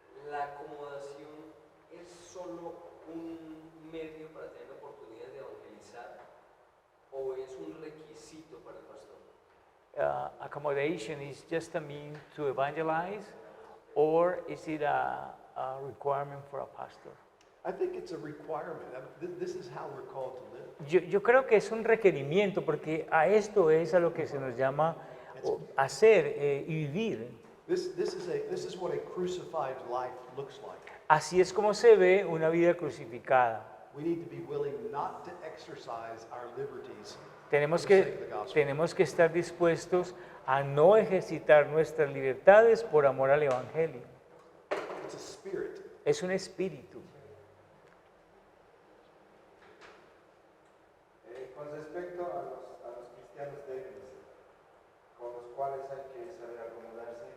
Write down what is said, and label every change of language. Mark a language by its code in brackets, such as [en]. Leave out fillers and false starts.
[es] ¿La acomodación es solo un medio para tener la oportunidad de evangelizar o es un requisito para el pastor? [en] Accommodation is just a mean to evangelize, or is it a requirement for a pastor? I think it's a requirement. This is how we're called to live. [es] Yo creo que es un requerimiento, porque a esto es a lo que se nos llama hacer y vivir. [en] This is what a crucified life looks like. [es] Así es como se ve una vida crucificada. [en] We need to be willing not to exercise our liberties [es] Tenemos [en] for the sake of the gospel. [es] tenemos que estar dispuestos a no ejercitar nuestras libertades por amor al Evangelio. [en] It's a spirit. [es] Es un espíritu. Con respecto a los cristianos débiles, con los cuales hay que saber acomodarse,